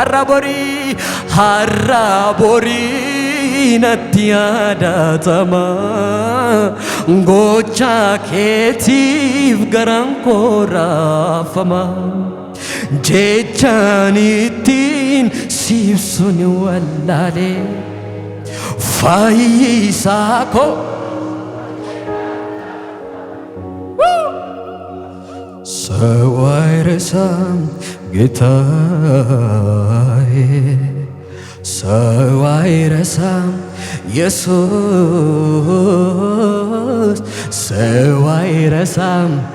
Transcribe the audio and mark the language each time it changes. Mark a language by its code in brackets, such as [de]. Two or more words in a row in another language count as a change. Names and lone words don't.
[om] har'a borii natti yaadatama gocha keetiif garaan koo raafama jechaan ittiin siibsuun wallaalee fayyisaa koo [am] ሰው አይረሳም ጌታዬ ሰው አይረሳም ኢየሱስ ሰው አይረሳም